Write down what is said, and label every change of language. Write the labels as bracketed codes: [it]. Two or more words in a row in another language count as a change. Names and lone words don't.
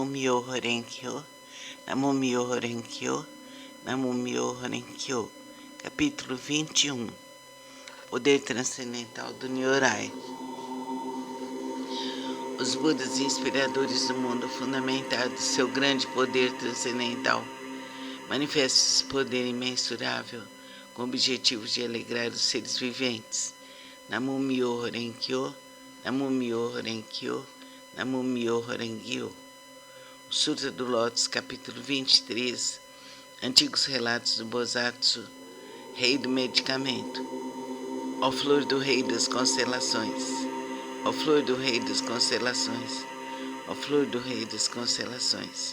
[ja] 妙法蓮華経、南無妙法蓮華経、南無妙法蓮華経, [pt] capítulo 21, Poder Transcendental do Nyorai. Os Budas inspiradores do mundo fundamentado em seu grande poder transcendental manifestam esse poder imensurável com o objetivo de alegrar os seres viventes. [ja] 南無妙法蓮華経、南無妙法蓮華経、南無妙法蓮華経. [pt] O Sutra do Lótus, capítulo 23, Antigos Relatos do Bosatsu, Rei do Medicamento. Ó flor do Rei das Constelações, ó flor do Rei das Constelações, ó flor do Rei das Constelações.